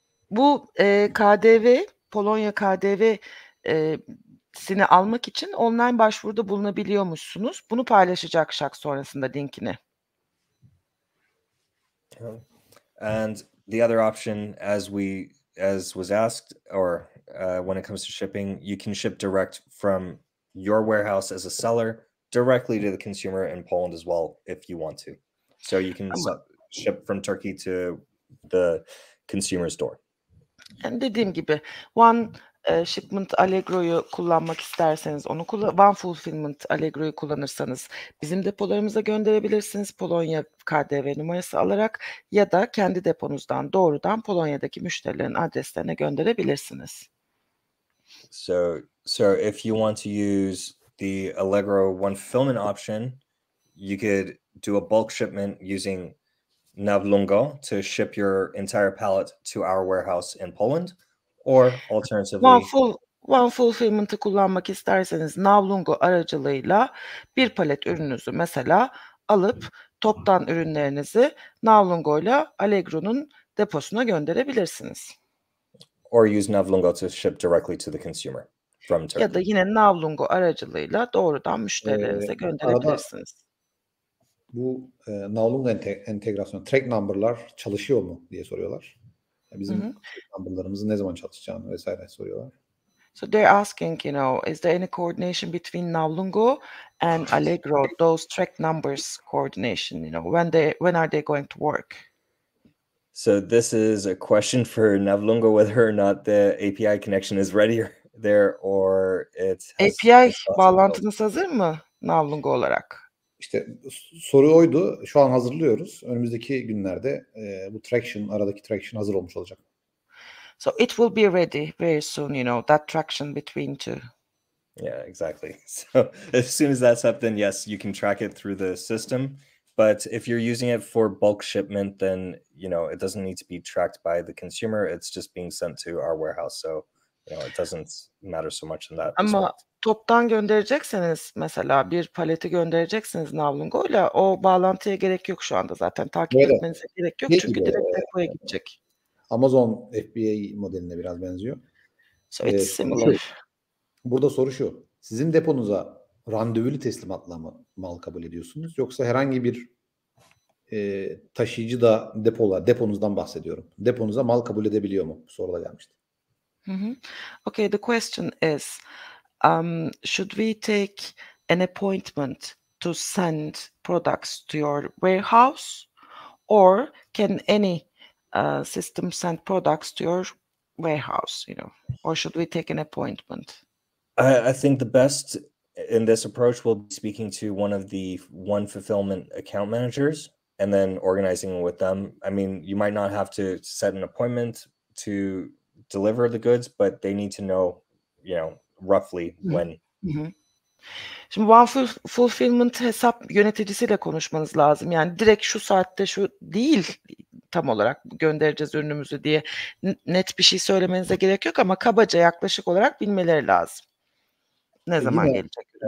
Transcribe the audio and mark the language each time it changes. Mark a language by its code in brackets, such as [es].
[tr] Bu KDV, Polonya KDV sini almak için online başvuruda bulunabiliyormuşsunuz. Bunu paylaşacak Shah sonrasında linkini. [en] And the other option, as was asked, or when it comes to shipping, you can ship direct from your warehouse as a seller directly to the consumer in Poland as well if you want to. So you can ship from Turkey to the consumer's door. [tr] Yani dediğim gibi one shipment Allegro'yu kullanmak isterseniz onu one fulfillment Allegro'yu kullanırsanız bizim depolarımıza gönderebilirsiniz Polonya KDV numarası alarak ya da kendi deponuzdan doğrudan Polonya'daki müşterilerin adreslerine gönderebilirsiniz. [en] So if you want to use the Allegro one fulfillment option, you could do a bulk shipment using Navlungo to ship your entire pallet to our warehouse in Poland, or alternatively [tr] One fulfillment'ı kullanmak isterseniz Navlungo aracılığıyla bir palet ürününüzü mesela alıp toptan ürünlerinizi Navlungo'yla Allegro'nun deposuna gönderebilirsiniz. [en] Or use Navlungo to ship directly to the consumer from Turkey. [tr] Ya da yine Navlungo aracılığıyla doğrudan müşterilerinize gönderebilirsiniz. Bu Navlungo entegrasyon, track number'lar çalışıyor mu diye soruyorlar. Bizim track number'larımızın ne zaman çalışacağını vesaire soruyorlar. [en] So they're asking, is there any coordination between Navlungo and Allegro, those track numbers coordination, when are they going to work? So this is a question for Navlungo, whether or not the API connection is ready there or it has... [tr] API bağlantınız hazır mı Navlungo olarak? İşte soru oydu. Şu an hazırlıyoruz. Önümüzdeki günlerde bu aradaki traction hazır olmuş olacak. [en] So it will be ready very soon, that traction between two. Yeah, exactly. So as soon as that's up, then yes, you can track it through the system. But if you're using it for bulk shipment, then, it doesn't need to be tracked by the consumer. It's just being sent to our warehouse. So, it doesn't matter so much in that [tr] Ama [en] respect. [tr] toptan gönderecekseniz mesela bir paleti göndereceksiniz Navlungo'yla o bağlantıya gerek yok şu anda zaten. Takip etmenize gerek yok çünkü direkt depoya gidecek. Amazon FBA modeline biraz benziyor. [en] So it's similar. [tr] Burada soru şu. Sizin deponuza randevulu teslimatla mı mal kabul ediyorsunuz? Yoksa herhangi bir taşıyıcı da deponuzdan bahsediyorum. Deponuza mal kabul edebiliyor mu? Bu soru da gelmişti. [en] Okay, the question is, should we take an appointment to send products to your warehouse, or can any system send products to your warehouse, or should we take an appointment? I think the best in this approach will be speaking to one of the one fulfillment account managers and then organizing with them. I mean, you might not have to set an appointment to deliver the goods, but they need to know, roughly when. [tr] Şimdi one fulfillment hesap yöneticisiyle konuşmanız lazım. Yani direkt şu saatte şu değil tam olarak göndereceğiz ürünümüzü diye net bir şey söylemenize gerek yok ama kabaca yaklaşık olarak bilmeleri lazım. Ne zaman gelecek?